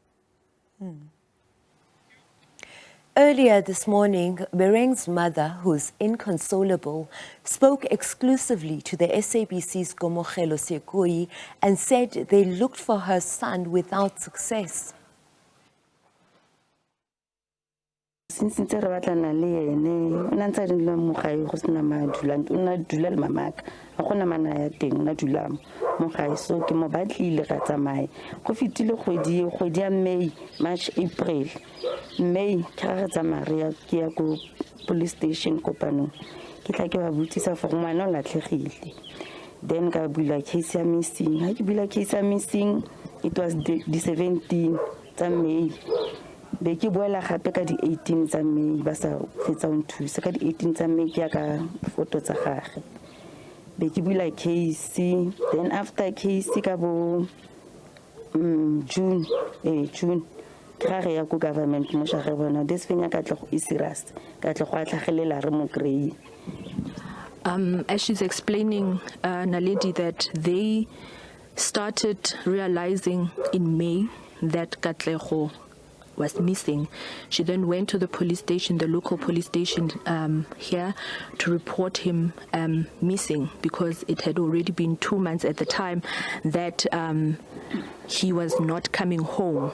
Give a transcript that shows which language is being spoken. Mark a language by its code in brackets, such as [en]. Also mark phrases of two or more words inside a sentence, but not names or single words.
[en] Earlier this morning, Bereng's mother, who's inconsolable, spoke exclusively to the SABC's Gomogelo Sekoi and said they looked for her son without success. [tn] Since re batlana le ene o na ntse le mo gae go sena madula o na dula le mamaka a gona mana ya teng na dula mo gae so ke mo batlile ga tsamaye go fitile kgwedi ya [en] May, March, April. [tn] May ka ga tsamaya ke ya go [en] police station [tn] kopano ke tla ke ba botsisa for ngwana o latlhegile. Then ka bula case ya missing. Ha ke bula case ya missing, [en] it was the 17 [tn] tsa May. Be ke boela gape ka di 18 tsa May ba sa fetsa o nthusa ka di 18 tsa May ke ya ka photo tsa gagwe. Be ke bula case, then after case ka bo June ka re ya go government mo sha re bona [en] this thing [tn] ka tle go serious ka tle go atlhagelela re mo grey. [en] As she's explaining, Naledi, that they started realizing in May that Katlego was missing. She then went to the police station, the local police station here, to report him missing, because it had already been 2 months at the time that he was not coming home.